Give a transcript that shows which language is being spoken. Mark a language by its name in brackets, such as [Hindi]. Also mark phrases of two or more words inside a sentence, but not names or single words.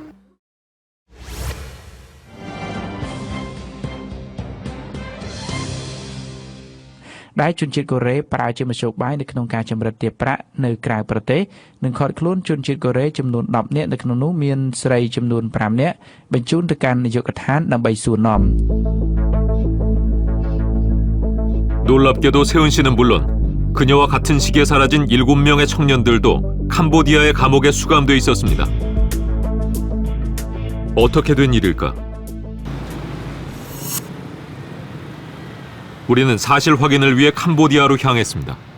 [Khmer] Đại ជនជាតិកូរ៉េប្រើជាមធ្យោបាយនៅក្នុងការចម្រិតទាបប្រាក់នៅក្រៅប្រទេសនិងខត់ខ្លួនជនជាតិកូរ៉េចំនួន10នាក់នៅក្នុងនោះមានស្រីចំនួន5នាក់បញ្ជូនទៅកាន់នាយកដ្ឋានដើម្បីសួរនាំ [Korean] 놀랍게도 세은 씨는 물론 그녀와 같은 시기에 사라진 7명의 청년들도 캄보디아의 감옥에 수감돼 있었습니다. 어떻게 된 일일까? 우리는 사실 확인을 위해 캄보디아로 향했습니다.